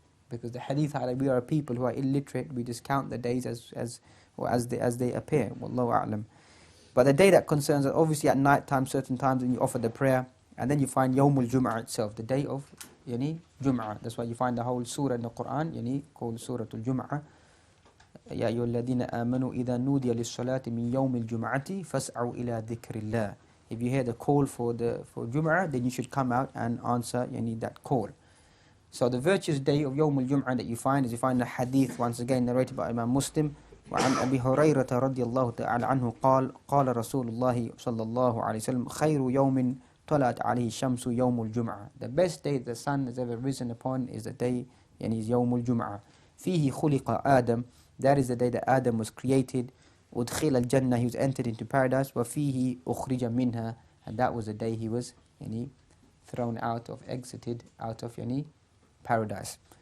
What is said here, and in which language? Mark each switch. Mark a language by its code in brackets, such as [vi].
[en] Because the hadith, we are a people who are illiterate, we just count the days as they appear. Wallahu a'lam. But the day that concerns us, obviously at night time, certain times when you offer the prayer, and then you find Yawmul Jum'ah itself, the day of Jum'ah. That's why you find the whole surah in the Quran, called Surah Al-Jum'ah. [ar] يا أيها الذين آمنوا إذا نودي للصلاة من يوم الجمعة فاسعوا إلى ذكر الله. [en] If you hear the call for Jum'ah, then you should come out and answer that call. So the virtuous day of Yawmul Jum'ah that you find is, you find the hadith once again narrated by Imam Muslim. [ar] وعن أبي هريرة رضي الله تعالى عنه قال قال رسول الله صلى الله عليه وسلم خير يوم طلعت عليه الشمس يوم الجمعة. [en] The best day the sun has ever risen upon is the day, is يوم الجمعة. [ar] فيه خلق آدم. [en] That is the day that Adam was created. [ar] أُدْخِلَ الْجَنَّةِ, [en] he was entered into paradise. [ar] وَفِيهِ أُخْرِجَ مِنْهَا, [en] and that was the day he was thrown out of, exited out of paradise.